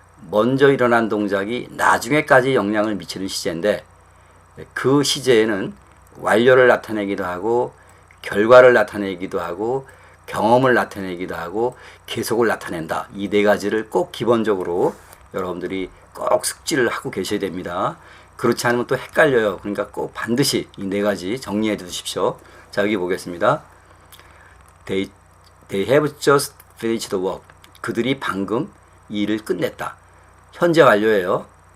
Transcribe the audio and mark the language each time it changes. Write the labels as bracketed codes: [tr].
[ko] 먼저 일어난 동작이 나중에까지 영향을 미치는 시제인데 그 시제에는 완료를 나타내기도 하고 결과를 나타내기도 하고 경험을 나타내기도 하고 계속을 나타낸다. 이 네 가지를 꼭 기본적으로 여러분들이 꼭 숙지를 하고 계셔야 됩니다. 그렇지 않으면 또 헷갈려요. 그러니까 꼭 반드시 이 네 가지 정리해 두십시오. 자, 여기 보겠습니다. [en] They have just finished the work. [ko] 그들이 방금 이 일을 끝냈다. 현재 완료예요.